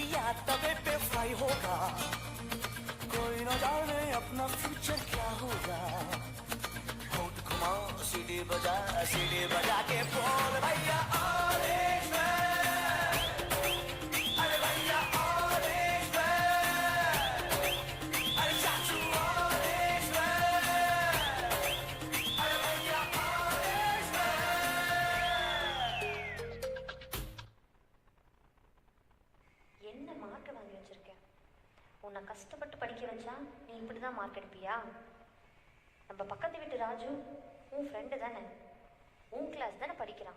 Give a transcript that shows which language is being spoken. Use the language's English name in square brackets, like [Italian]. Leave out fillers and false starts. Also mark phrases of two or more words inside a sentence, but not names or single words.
[Hindi] या तवे पे फ्राई होगा कोई न जाने अपना फ्यूचर क्या होगा होठ घुमा सीढ़ी बजा के बोल भैया [English] orange man [Hindi] अरे भैया [English] orange man [Hindi] अरे चाचू [English] orange man [Hindi] अरे भैया ऑरेंज [Tamil] என்ன மார்க் வாங்கி வச்சிருக்க? உன்னை கஷ்டப்பட்டு படிக்க வச்சா நீ இப்படி தான் மார்க் எடுப்பியா? நம்ம பக்கத்து வீட்டு ராஜு உன் ஃப்ரெண்டு தானே, உன் கிளாஸ் தானே படிக்கிறான்.